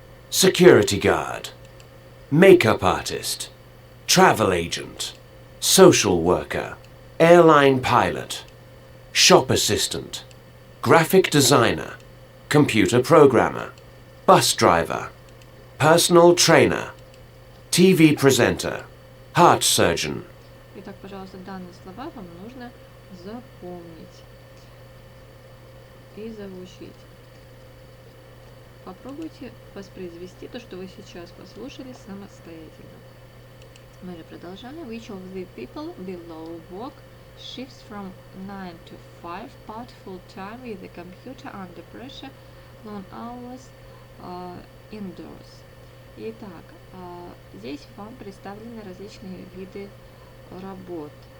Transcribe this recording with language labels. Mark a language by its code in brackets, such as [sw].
[en] Security guard, makeup artist, travel agent, social worker, airline pilot, shop assistant, graphic designer, computer programmer, bus driver, personal trainer, TV presenter, heart surgeon. [ru] Итак, пожалуйста, данные слова вам нужно запомнить и заучить. Попробуйте воспроизвести то, что вы сейчас послушали, самостоятельно. Мы же продолжаем. [en] Which of the people below work shifts from 9 to 5 part full time with the computer under pressure, long hours indoors? [ru] Итак, здесь вам представлены различные виды работ.